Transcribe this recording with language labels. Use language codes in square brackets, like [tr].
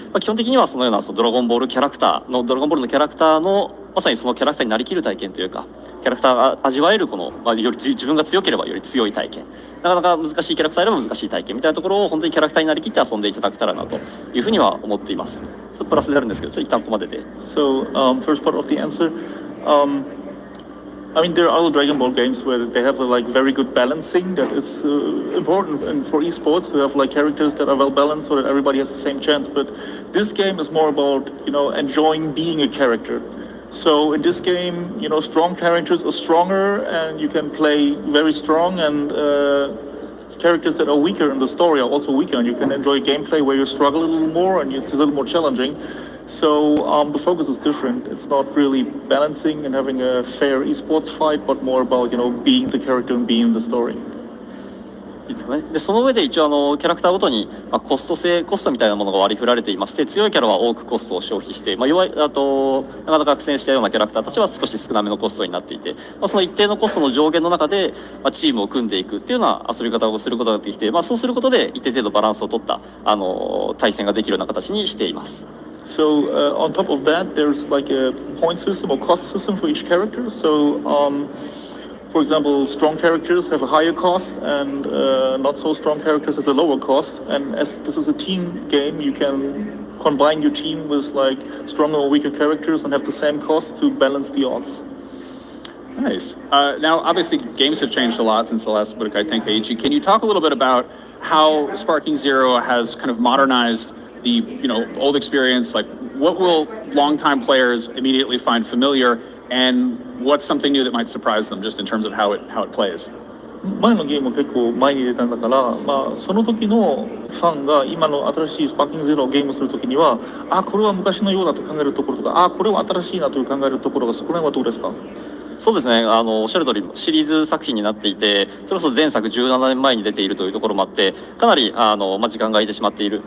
[ja] 基本的にはそのようなドラゴンボールのキャラクターのまさにそのキャラクターになりきる体験というか、キャラクターが味わえるこの、より自分が強ければより強い体験、なかなか難しいキャラクターでも難しい体験みたいなところを本当にキャラクターになりきって遊んでいただけたらなというふうには思っています。プラスであるんですけど、一旦ここまでで。 [en] So, first part of the answer. There are other Dragon Ball games where they have very good balancing that is important, and for esports to have characters that are well balanced so that everybody has the same chance. But this game is more about enjoying being a character. So in this game, strong characters are stronger, and you can play very strong, and characters that are weaker in the story are also weaker, and you can enjoy gameplay where you struggle a little more and it's a little more challenging. So the focus is different. It's not really balancing and having a fair esports fight, but more about being the character and being the story. [ja] でその上で一応キャラクターごとに、コストみたいなものが割り振られていまして、強いキャラは多くコストを消費して、弱いなかなか苦戦したようなキャラクターたちは少し少なめのコストになっていて、その一定のコストの上限の中で、チームを組んでいくっていうような遊び方をすることができて、そうすることで一定程度バランスを取った対戦ができるような形にしています。 [en] So on top of that, there's a point system or cost system for each character. So for example, strong characters have a higher cost, and not so strong characters has a lower cost. And as this is a team game, you can combine your team with stronger or weaker characters and have the same cost to balance the odds. Nice. Now, obviously, games have changed a lot since the last Budokai Tenkaichi. Can you talk a little bit about how Sparking Zero has kind of modernized the old experience? Like, what will longtime players immediately find familiar, and what's something new that might surprise them, just in terms of how it plays? [ja] 前のゲーム結構前に出たんだから、その時のファンが今の新しいスパーキングゼロをゲームする時には、これは昔のようだと考えるところとか、これは新しいなという考えるところが、そこら辺はどうですか？そうですね、おっしゃる通りシリーズ作品になっていて、それこそ前作17年前に出ているというところもあって、かなり時間が空いてしまっている。